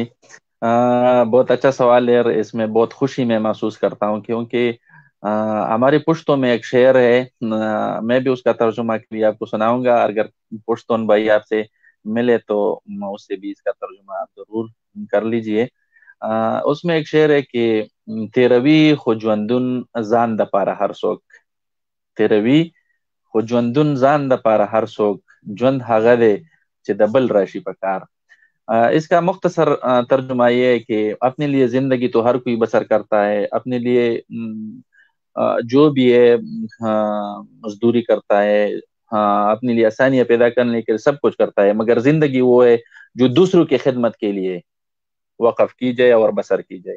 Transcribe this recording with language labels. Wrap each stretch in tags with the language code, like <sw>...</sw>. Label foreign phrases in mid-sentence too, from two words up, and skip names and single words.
<ur>بہت اچھا سوال ہے، اور اس میں بہت خوشی میں محسوس کرتا ہوں کیونکہ ہماری پشتوں میں ایک شعر ہے، میں بھی اس کا ترجمہ بھی آپ کو سناؤں گا. اگر پشتون بھائی آپ سے ملے تو اس سے بھی اس کا ترجمہ آپ ضرور کر لیجئے. اس میں ایک شعر ہے کہ</ur> <ps>تیروی خوجوندن زان د پارا ہر سوک، تیروی خوجوندن زان د پارا ہر سوک جوند هغه دی چې د بل راشي په کار.</ps> <ur>اس کا مختصر ترجمہ یہ ہے کہ اپنے لیے زندگی تو ہر کوئی بسر کرتا ہے، اپنے لیے جو بھی ہے مزدوری کرتا ہے، اپنے لیے آسانیاں پیدا کرنے کے لیے سب کچھ کرتا ہے، مگر زندگی وہ ہے جو دوسروں کی خدمت کے لیے وقف کی جائے اور بسر کی جائے.</ur>